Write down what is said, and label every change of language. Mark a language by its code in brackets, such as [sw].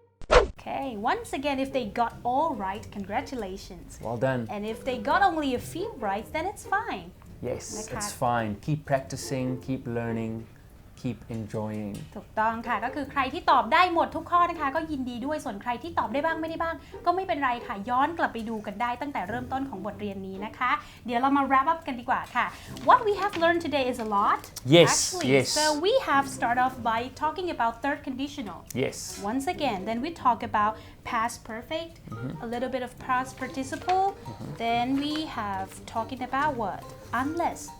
[en] Okay, once again, if they got all right, congratulations. Well done. And if they got only a few right, then it's fine. Yes, [th] นะคะ [en] it's fine. Keep practicing, keep learning, keep enjoying. [th] ถูกต้องค่ะก็คือใครที่ตอบได้หมดทุกข้อนะคะก็ยินดีด้วยส่วนใครที่ตอบได้บ้างไม่ได้บ้าง ก็ไม่เป็นไรค่ะย้อนกลับไปดูกันได้ตั้งแต่เริ่มต้นของบทเรียนนี้นะคะเดี๋ยวเรามา wrap up กันดีกว่าค่ะ [en] What we have learned today is a lot Yes, actually yes. so we have start off by talking about third conditional Yes. once again then we talk about past perfect a little bit of past participle then we have talking about what unless